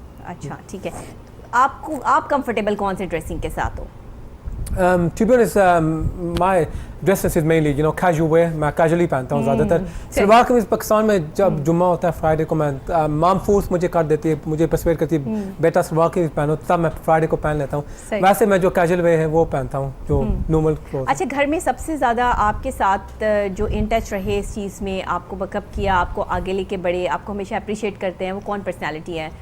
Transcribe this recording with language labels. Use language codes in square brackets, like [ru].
[hi] अच्छा ठीक है, आप कंफर्टेबल कौन से ड्रेसिंग के साथ हो? [en] To be honest, my dresses is mainly casual wear, [hi] मैं कैजुअली पहनता हूँ ज़्यादातर। सलवार कमीज़ पाकिस्तान में जब जुम्मा होता है फ्राइडे को, मैं माम फोर्स मुझे कर देती है, मुझे परसुएड करती है बेटा सलवार कमीज़ पहनो, तब मैं फ्राइडे को पहन लेता हूँ। वैसे मैं जो कैजुअल वेयर है वो पहनता हूँ, जो नॉर्मल क्लोथ। अच्छा, घर में सबसे ज़्यादा आपके साथ जो इन टच रहे इस चीज़ में, आपको बैकअप किया, आपको आगे लेके बढ़े, आपको हमेशा अप्रिशिएट करते हैं, वो कौन पर्सनैलिटी है?